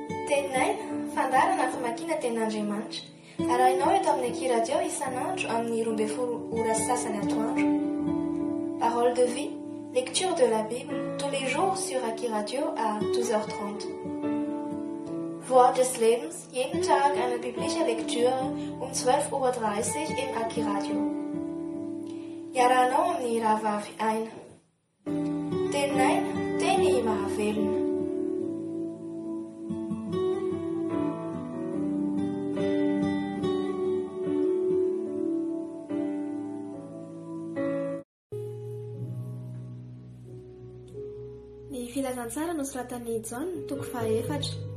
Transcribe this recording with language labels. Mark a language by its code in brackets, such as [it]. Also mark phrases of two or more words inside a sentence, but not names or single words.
[mg] Teninay, fandarana famakiana tenin'Andriamanitra. Arahinao eto amin'ny Akiradio isan'andro amin'ny 12 ora sasany atoandro. [fr] Parole de vie, lecture de la Bible, tous les jours sur Akiradio à 12h30. [de] Wort des Lebens, jeden Tag eine biblische Lektüre um 12:30 Uhr im Akiradio. [mg] Iarahanao amin'ny rahavavy aina. Teninay, teny mahavelona. Ny filazantsara nosoratan'i John, toko 4.